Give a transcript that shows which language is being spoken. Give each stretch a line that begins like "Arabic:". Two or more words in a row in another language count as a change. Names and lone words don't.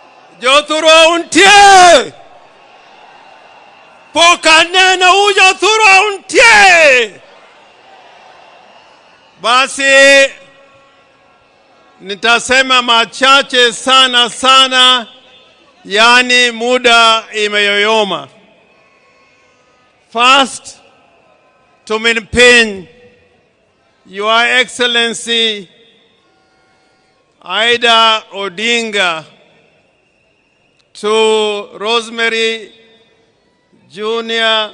Luo (Kenya and Tanzania): Jothurwa untie. Pokanena ujothurwa untie.
Swahili: Basi nitasema machache sana, yani muda imeyoyoma.
English: First, to Mutembei, Your Excellency Aida Odinga, to Rosemary Jr.